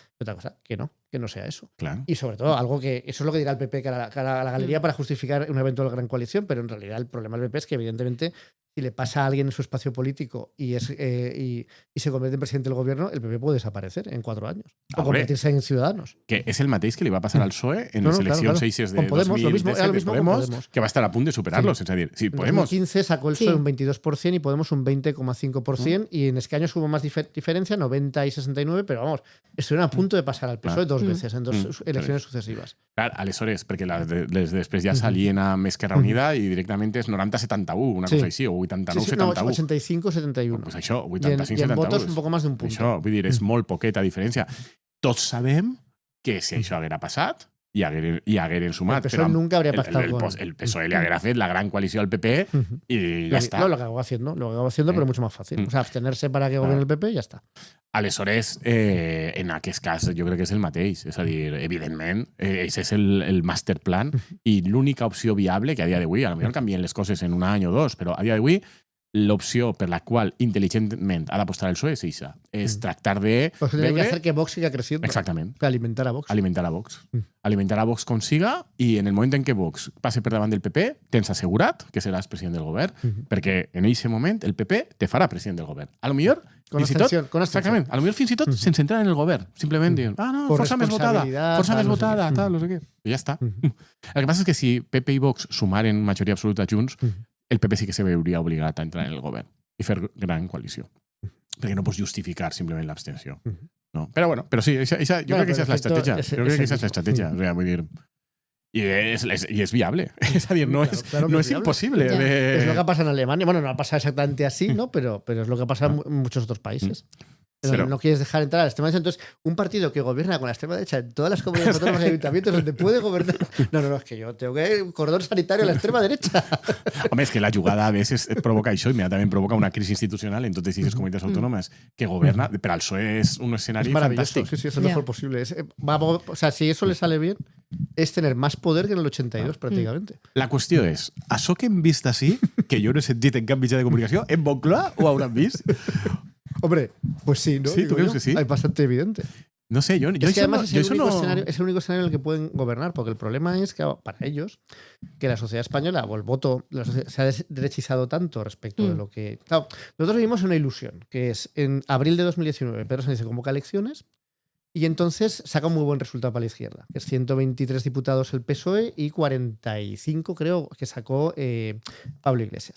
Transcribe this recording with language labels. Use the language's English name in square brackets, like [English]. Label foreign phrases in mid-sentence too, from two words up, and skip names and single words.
[Spanish] Otra cosa, que no sea eso. Claro. Y sobre todo, algo que eso es lo que dirá el PP cara a la galería para justificar una eventual gran coalición, pero en realidad el problema del PP es que evidentemente si le pasa a alguien en su espacio político y se convierte en presidente del gobierno, el PP puede desaparecer en 4 años. O convertirse en Ciudadanos. [Catalan] Que és el mateix que li va passar al PSOE en les eleccions eixes de Podemos, 2017 de Podemos, que va estar a punt de superar-los. És a dir, si Podemos... [Spanish] En 2015 sacó el PSOE un 22% y Podemos un 20,5%, y en escaños hubo más diferencia, 90 y 69, pero vamos, estuvieron a punto de pasar al PSOE 2 veces en 2 [Catalan] eleccions successives. Clar, aleshores, perquè les després ja salien a Esquerra Unida i directament és 90-71, una cosa així, o 89-71. No, 85-71. Pues això, 85-71. [Spanish] Y en votos un poco más de un punto. [Catalan] Això, vull dir, és molt poqueta diferència. Tots sabem que si això haguera passat, i hagueren sumat. [Spanish] El PSOE nunca habría pactado [Catalan] el PSOE le haguera fet la gran coalició al PP [Spanish] y ya está. No, lo acabó haciendo, pero mucho más fácil. O sea, abstenerse para que gobierne el PP y ya está. [Catalan] Aleshores, en aquest cas jo crec que és el mateix. És a dir, evidentment, aquest és el master plan i l'única opció viable que a dia d'avui, potser canvien les coses en un any o 2, però a dia d'avui l'opció per la qual intel·ligentment ha d'apostar el PSOE és això. És tractar de... [Spanish] Pues tiene que hacer que Vox siga creciendo. [Catalan] Exactament. [Spanish] Alimentar a Vox. Alimentar a Vox. [Catalan] Alimentar a Vox com siga i en el moment en què Vox passi per davant del PP tens assegurat que seràs president del govern perquè en aquest moment el PP te farà president del govern. A lo millor [Spanish] con abstención. [Catalan] Exactament. A lo millor fins i tot sense entrar en el govern. Simplement diuen, no, força més votada, tal, no sé què. I ja està. El que passa és que si PP i Vox sumaren majoria absoluta junts, el PP sí que se veuria obligat a entrar en el govern i fer gran coalició. Perquè no pots justificar simplement l'abstenció. No? Però bueno, però sí, jo crec que aquesta és l'estratègia. Jo crec que aquesta és l'estratègia. O sigui, vull dir... I és viable. [Spanish] Es decir, no es imposible. Es lo que pasa en Alemania. Bueno, no ha pasado exactamente así, ¿no? Pero es lo que pasa en muchos otros países. Pero no quieres dejar entrar a la extrema derecha. Entonces, un partido que gobierna con la extrema derecha en todas las comunidades autónomas y ayuntamientos donde puede gobernar... No, es que yo tengo que ir un cordón sanitario a la extrema derecha. Hombre, es que la jugada a veces provoca això, inmediatament provoca una crisis institucional en [Catalan] totes aquestes comunitats autònomes que governa, [Spanish] pero al PSOE es un escenario fantástico. Sí, es lo mejor posible. O sea, si eso le sale bien, es tener más poder que en el 82, prácticamente. [Catalan] La qüestió és, això que hem vist així, que jo no he sentit en cap mitjà de comunicació, en Moncloa ho hauran vist? [Spanish] Hombre, pues sí, ¿no? Sí, ¿tú crees que sí? Es bastante evidente. No sé, yo es que además es el único escenario en el que pueden gobernar, porque el problema es que para ellos, que la sociedad española o el voto se ha derechizado tanto respecto de lo que... Claro, nosotros vivimos en una ilusión, que es en abril de 2019, Pedro Sánchez convoca elecciones y entonces saca un muy buen resultado para la izquierda, que es 123 diputados el PSOE y 45 creo que sacó Pablo Iglesias.